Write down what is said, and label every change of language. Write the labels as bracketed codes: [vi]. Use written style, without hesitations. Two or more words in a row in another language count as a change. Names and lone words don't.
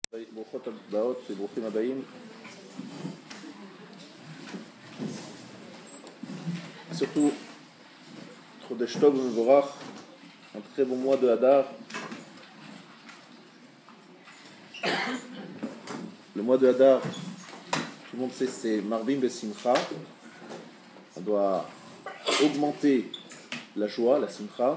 [he] ברוכות הבאות וברוכים הבאים. Surtout, חודש טוב מבורך, [fr] un très bon mois de Hadar. Le mois de Hadar, tout le monde sait, c'est [he] מרבים בשמחה. [fr] On doit augmenter la joie, la Simcha.